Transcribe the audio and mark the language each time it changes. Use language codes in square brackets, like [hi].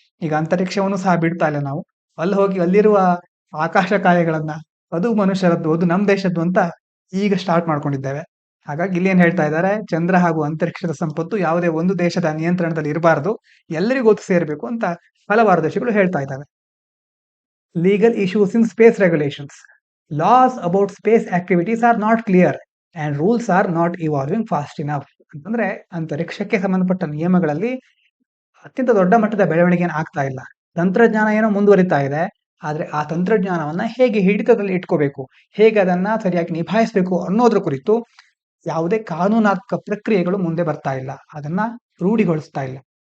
[kn] ಈಗ ಅಂತರಿಕ್ಷವನ್ನು ಸಹ ಬಿಡ್ತಾ ಇಲ್ಲ ನಾವು. ಅಲ್ಲಿ ಹೋಗಿ ಅಲ್ಲಿರುವ ಆಕಾಶ ಕಾಯಗಳನ್ನ ಅದು ಮನುಷ್ಯರದ್ದು, ಅದು ನಮ್ಮ ದೇಶದ್ದು ಅಂತ ಈಗ ಸ್ಟಾರ್ಟ್ ಮಾಡ್ಕೊಂಡಿದ್ದೇವೆ. ಹಾಗಾಗಿ ಇಲ್ಲಿ ಏನ್ ಹೇಳ್ತಾ ಇದ್ದಾರೆ, ಚಂದ್ರ ಹಾಗೂ ಅಂತರಿಕ್ಷದ ಸಂಪತ್ತು ಯಾವುದೇ ಒಂದು ದೇಶದ ನಿಯಂತ್ರಣದಲ್ಲಿ ಇರಬಾರದು, ಎಲ್ಲರಿಗೂ ಒತ್ತು ಸೇರಬೇಕು ಅಂತ ಹಲವಾರು ದೇಶಗಳು ಹೇಳ್ತಾ ಇದ್ದಾವೆ. [en] Legal issues in space regulations. Laws about space activities are not clear and rules are not evolving fast enough. [kn] ಅಂತಂದ್ರೆ ಅಂತರಿಕ್ಷಕ್ಕೆ ಸಂಬಂಧಪಟ್ಟ ನಿಯಮಗಳಲ್ಲಿ ಅತ್ಯಂತ ದೊಡ್ಡ ಮಟ್ಟದ ಬೆಳವಣಿಗೆ ಆಗ್ತಾ ಇಲ್ಲ. ತಂತ್ರಜ್ಞಾನ ಏನೋ ಮುಂದುವರಿತಾ ಇದೆ, ಆದ್ರೆ ಆ ತಂತ್ರಜ್ಞಾನವನ್ನ ಹೇಗೆ ಹಿಡಿತದಲ್ಲಿ ಇಟ್ಕೋಬೇಕು, ಹೇಗೆ ಅದನ್ನ ಸರಿಯಾಗಿ ನಿಭಾಯಿಸಬೇಕು ಅನ್ನೋದ್ರ ಕುರಿತು ಯಾವುದೇ ಕಾನೂನಾತ್ಮಕ ಪ್ರಕ್ರಿಯೆಗಳು ಮುಂದೆ ಬರ್ತಾ ಇಲ್ಲ, ಅದನ್ನ ರೂಢಿಗೊಳಿಸ್ತಾ ಇಲ್ಲ.